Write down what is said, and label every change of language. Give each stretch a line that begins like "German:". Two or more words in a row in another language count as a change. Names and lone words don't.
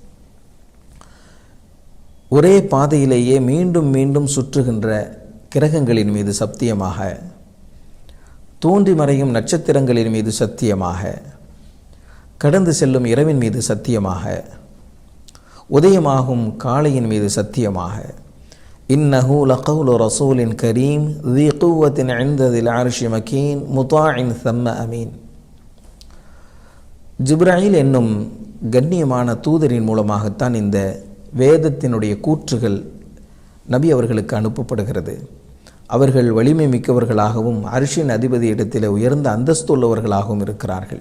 Tamil: ஒரே பாதையிலேயே மீண்டும் மீண்டும் சுற்றுகின்ற கிரகங்களின் மீது சத்தியமாக, தோன்றி மறையும் நட்சத்திரங்களின் மீது சத்தியமாக, கடந்து செல்லும் இரவின் மீது சத்தியமாக, உதயமாகும் காளையின் மீது சத்தியமாக,
Arabic: إنه لقول رسول كريم ذي قوة عند ذي العرش مكين مطاع ثم أمين.
Tamil: ஜிப்ராயில் என்னும் கண்ணியமான தூதரின் மூலமாகத்தான் இந்த வேதத்தினுடைய கூற்றுகள் நபி அவர்களுக்கு அனுப்பப்படுகிறது. அவர்கள் வலிமை மிக்கவர்களாகவும் அர்ஷின் அதிபதி இடத்தில் உயர்ந்த அந்தஸ்துள்ளவர்களாகவும் இருக்கிறார்கள்.